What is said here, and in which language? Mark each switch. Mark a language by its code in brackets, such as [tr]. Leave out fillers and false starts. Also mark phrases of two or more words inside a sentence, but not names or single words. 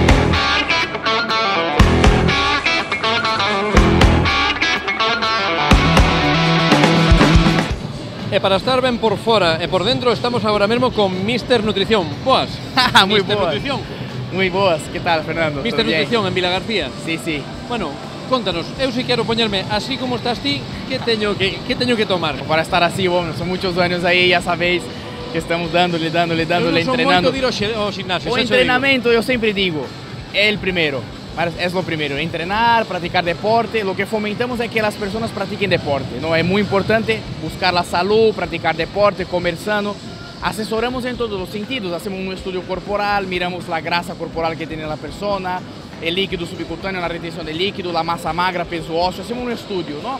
[gl] E para estar ben por fora e por dentro, estamos agora mesmo con Mr. Nutrición. Boas. [es] Muy Mr. [gl] boas. Nutrición. [es] Muy boas, ¿qué tal, Fernando? Mr. ¿Todo bien? Nutrición en Vila García. Sí, sí. [gl] Bueno, contanos, eu si quero poñerme así como estás ti, que teño que tomar? [es] Para estar así, bueno, son muchos años ahí, ya sabéis que estamos dándole, [gl] Eu non son [es] entrenando. [gl] moito de ir ao gimnasio, O xa cho [es] entrenamiento, yo siempre digo, el primero. Es lo primero, entrenar, practicar deporte. Lo que fomentamos es que las personas practiquen deporte, ¿no? Es muy importante buscar la salud, practicar deporte, comer sano. Asesoramos en todos los sentidos, hacemos un estudio corporal, miramos la grasa corporal que tiene la persona, el líquido subcutáneo, la retención de líquido, la masa magra, peso óseo, hacemos un estudio, ¿no?